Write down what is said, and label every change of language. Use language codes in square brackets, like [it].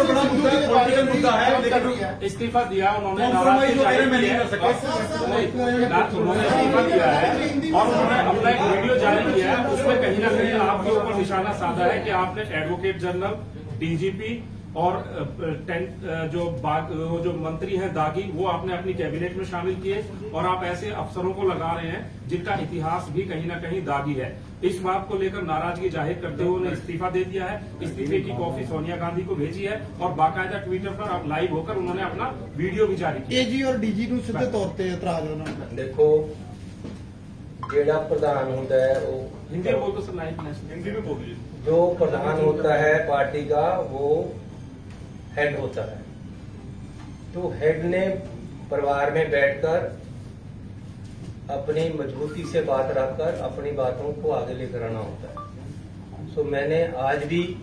[hi] इस्तीफा दिया उन्होंने, नाराजगी जाहिर की है। उन्होंने इस्तीफा दिया है और उन्होंने अपना एक वीडियो जारी किया है, उसमें कहीं ना कहीं आपके ऊपर निशाना साधा है कि आपने एडवोकेट जनरल, डीजीपी और जो मंत्री हैं दागी, वो आपने अपनी कैबिनेट में शामिल किए और आप ऐसे अफसरों को लगा रहे हैं जिनका इतिहास भी कहीं ना कहीं दागी है। इस बात को लेकर नाराजगी जाहिर करते हुए उन्होंने इस्तीफा दे दिया है। इस्तीफे की कॉपी सोनिया गांधी को भेजी है और बाकायदा ट्विटर पर अब लाइव होकर उन्होंने अपना वीडियो भी जारी किया। [pa] ਏਜੀ ਔਰ ਡੀਜੀ ਨੂੰ ਸਿੱਧੇ ਤੌਰ ਤੇ ਇਤਰਾਜ਼ ਹੈ ਉਹਨਾਂ ਦਾ। ਦੇਖੋ ਜਿਹੜਾ ਪ੍ਰਧਾਨ ਹੁੰਦਾ ਹੈ ਉਹ [hi] हिंदी में बोल दो सर, लाइव हिंदी में बोलिए। जो प्रधान होता है पार्टी का वो हेड होता है, तो हेड ने परिवार में बैठकर अपनी मजबूती से बात रखकर अपनी बातों को आगे लेकर आना होता है। सो मैंने आज भी